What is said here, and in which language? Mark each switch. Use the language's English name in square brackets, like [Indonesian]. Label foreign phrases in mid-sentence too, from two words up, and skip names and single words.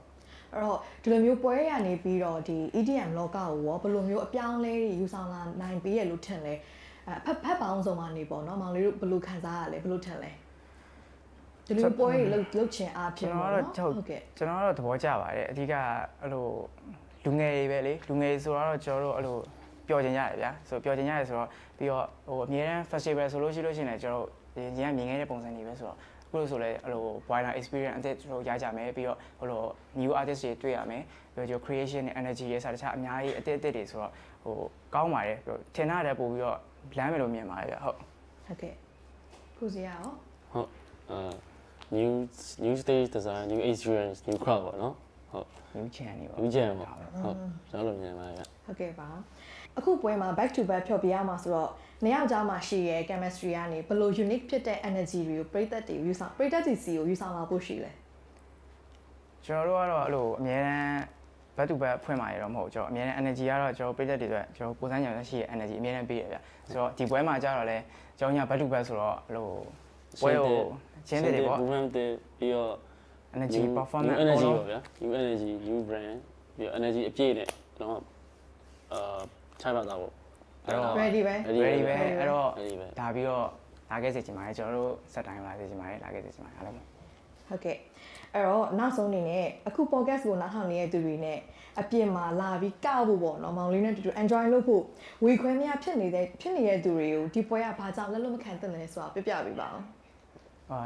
[Burmese] အဲ့တော့ဒီလိုမျိုးပွဲရနေပြီးတော့ဒီ EDM လောကကိုရောဘယ်လိုမျိုးအပြောင်းလဲတွေယူဆောင်လာနိုင်ပြီးရလို့ထင်လဲဖက်ပေါင်းစုံကနေပေါ့နော်မောင်လေးတို့ဘယ်လိုခံစားရလဲဘယ်လိုထင်လဲဒီလိုပွဲတွေလှုပ်ချင်အားဖြစ်ပေါ့နော်ဟုတ်ကဲ့ ကျွန်တော်တို့သဘောကျပါတယ်အဓိကအဲ့လိုလူငယ်တွေပဲလေလူငယ်ဆိုတော့ကျွန်တော်တို့အဲ့လိုပျော်ချင်ကြရတယ်ဗျာဆိုပျော်ချင်ကြရဆိုတော့ပြီးတော့ဟိုအများအား festival ဆိုလို့ရှိရင်လည်းကျွန်တော်တို့ရင်းမြင်ခဲ့တဲ့ပုံစံတွေပဲဆိုတော့အခုလို့ဆိုလဲအဲ့လို [English] wider experience [Burmese] အသစ်ကျွန်တော်ရကြမယ်ပြီးတော့ဟိုလို [English] new artist [Burmese] တွေတွေ့ရမယ်ပြီးတော့ creation နဲ့ energy ရဲ့စားတခြားအများကြီးအသစ်တွေဆိုတော့ဟိုကောင်းပါတယ်ထင်တာတဲ့ပို့ပြီးတော့လမ်းမယ်လို့မြင်ပါတယ်ဗျဟုတ် ကဲ့ကိုစီရအောင် ဟုတ် [English] new stage design new experience new crowd [Burmese] ပေါ့နော်ဟုတ် [English] new channel ပေါ့ new channel [Burmese] ပေါ့ဟုတ်ကျွန်တော်တို့မြင်ပါတယ်ဗျ ဟုတ်ကဲ့ပါအခုပွဲမှာ [English] back to back [Burmese] ဖြောပြရမှာဆိုတော့နှစ်ယောက်ကြားမှာရှိရဲ့ chemistry ကနေဘယ်လို unique ဖြစ်တဲ့ energy တွေကိုပရိသတ်တွေယူဆောင်ပရိသတ်တွေစီကိုယူဆောင်လာဖို့ရှိလဲ ကျွန်တော်တို့ကတော့အဲ့လိုအများတန်း [English] back to back [Burmese] ဖွင့်มาရတော့မဟုတ်ကျွန်တော်အများတန်း energy ကတော့ကျွန်တော်ပရိသတ်တွေအတွက်ကျွန်တော်ကိုယ်စားညောင်ရှိရဲ့ energy အများတန်းပေးရဗျဆိုတော့ဒီပွဲမှာကြတော့လဲကျွန်တော်ညာ [English] back to back [Burmese] ဆိုတော့အဲ့လိုပွဲကိုချင်းတွေပေါ့ movement တွေပြီးတော့ [English] energy performance [Burmese] energy ပေါ့ဗျာ [English] new energy new brand [Burmese] ပြီးတော့ energy အပြည့်နဲ့တော့ခြိုက်ပါသားပေါ့ ready ပဲ ready ပဲအဲ့တော့ဒါပြီးတော့လာခဲ့စေချင်ပါတယ်ကျွန်တော်တို့စက်တိုင်းလာစေချင်ပါတယ်လာခဲ့စေချင်ပါတယ်အားလုံး ဟုတ်ကဲ့အဲ့တော့နောက်ဆုံးအနေနဲ့အခု podcast ကိုနားထောင်နေတဲ့သူတွေနဲ့အပြင်မှာလာပြီးကောက်ဖို့ပေါ့နော်မောင်လေးနဲ့တူတူ enjoy လုပ်ဖို့ဝေခွဲမရဖြစ်နေတဲ့သူတွေကိုဒီပွဲကဘာကြောင့်လက်လွတ်မခံသင့်လဲဆိုတာပြပြပေးပါအောင်